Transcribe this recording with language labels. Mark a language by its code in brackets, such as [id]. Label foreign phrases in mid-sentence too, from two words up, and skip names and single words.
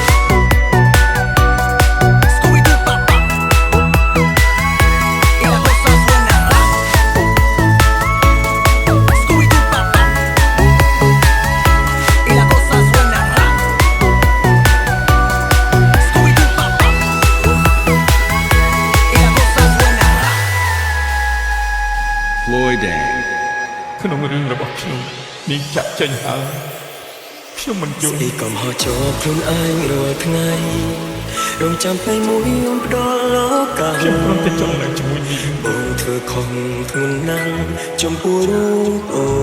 [es] Scooby-Doo, papá, y la cosa suena rap. Scooby-Doo, papá, y la cosa suena rap. Scooby-Doo, papá, y la cosa suena rap. Floyd Day [km] ក្នុងរឿងរបស់ខ្ញុំនាងចាក់ចេញហើយខ្ញុំមិនយល់ ស្អីកំហុសចូលខ្លួនឯងរាល់ថ្ងៃរងចាំពេលមួយអូនផ្ដល់ឱកាស ខ្ញុំគ្រាន់តែចង់នៅជាមួយនាង បងធ្វើខុសធ្ងន់ណាស់ចំពោះរូបអូន